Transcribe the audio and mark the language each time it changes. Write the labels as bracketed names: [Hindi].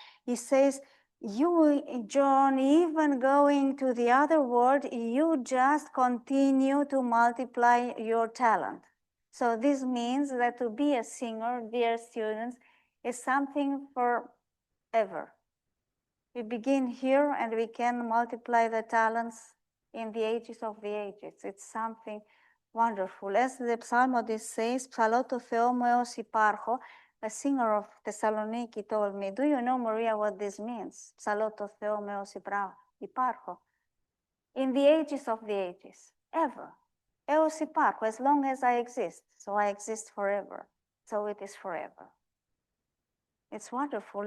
[English] He says, you, John, even going to the other world, you just continue to multiply your talent. So this means that to be a singer, dear students, is something forever. We begin here and we can multiply the talents in the ages of the ages. It's something wonderful. As the psalmodist says, [Greek] ψαλώ το Θεό μου έως υπάρχω. [English] A singer of Thessaloniki told me, do you know, Maria, what this means? [Greek] Ψαλώ το Θεό μου έως υπάρχω. [English] In the ages of the ages, ever. [Greek] Έως υπάρχω, [English] as long as I exist. So I exist forever. So it is forever. It's wonderful.